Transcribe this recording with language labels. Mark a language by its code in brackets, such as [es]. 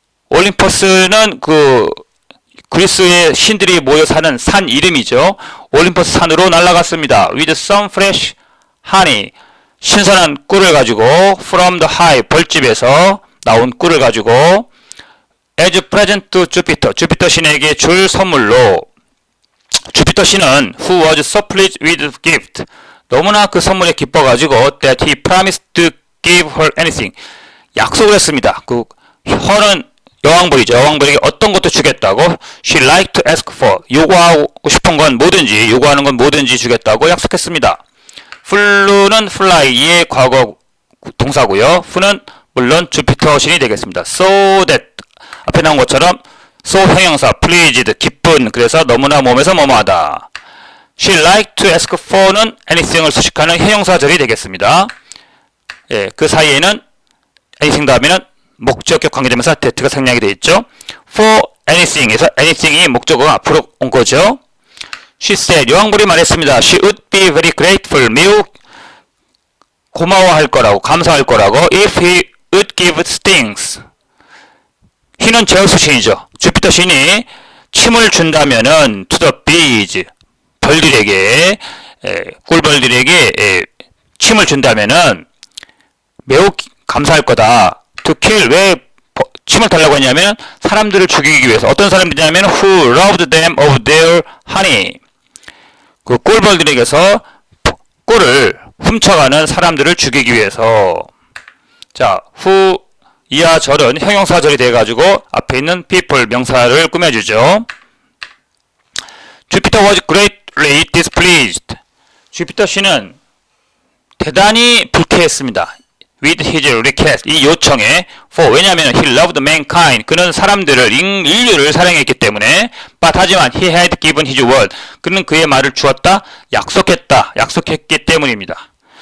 [ko] 올림퍼스는 그 그리스의 신들이 모여 사는 산 이름이죠. 올림퍼스 산으로 날아갔습니다. [en] With some fresh honey. [ko] 신선한 꿀을 가지고 [en] from the hive. [ko] 벌집에서 나온 꿀을 가지고 [en] as present to Jupiter. [ko] 주피터 신에게 줄 선물로 주피터 신은 [en] who was so pleased with the gift. [ko] 너무나 그 선물에 기뻐가지고 [en] that he promised to give her anything. [ko] 약속을 했습니다. 그 her는 여왕벌이죠. 여왕벌에게 어떤 것도 주겠다고 [en] she liked to ask for. [ko] 요구하고 싶은 건 뭐든지 요구하는 건 뭐든지 주겠다고 약속했습니다. flew는 fly의 과거 동사고요. f는 물론 주피터 신이 되겠습니다. so that 앞에 나온 것처럼 so 형용사 pleased 기쁜 그래서 너무나 몸에서 뭐뭐하다. [en] she liked to ask for [ko] 는 anything을 수식하는 형용사절이 되겠습니다. 예, 그 사이에는 anything 다음에는 목적격 관계되면서 that가 생략이 되어 있죠. for anything에서 anything이 목적어가 앞으로 온 거죠. [en] She said, [ko] 여왕벌이 말했습니다. [en] She would be very grateful, [ko] 매우 고마워할 거라고, 감사할 거라고 [en] if he would give stings. [ko] he는 제우스 신이죠. 주피터 신이 침을 준다면은 [en] to the bees, [ko] 벌들에게, 꿀벌들에게 침을 준다면은 매우 감사할 거다. [en] To kill, [ko] 왜 침을 달라고 했냐면 사람들을 죽이기 위해서. 어떤 사람들이냐면 [en] who robbed them of their honey. [ko] 그 꿀벌들에게서 꿀을 훔쳐가는 사람들을 죽이기 위해서. 자, who 이하 절은 형용사절이 돼가지고 앞에 있는 people 명사를 꾸며주죠. [en] Jupiter was greatly displeased. [ko] 주피터 씨는 대단히 불쾌했습니다. [en] with his request, [ko] 이 요청에 for, 왜냐하면 [en] he loved mankind, [ko] 그는 사람들을, 인류를 사랑했기 때문에 but 하지만 [en] he had given his word, [ko] 그는 그의 말을 주었다, 약속했기 때문입니다.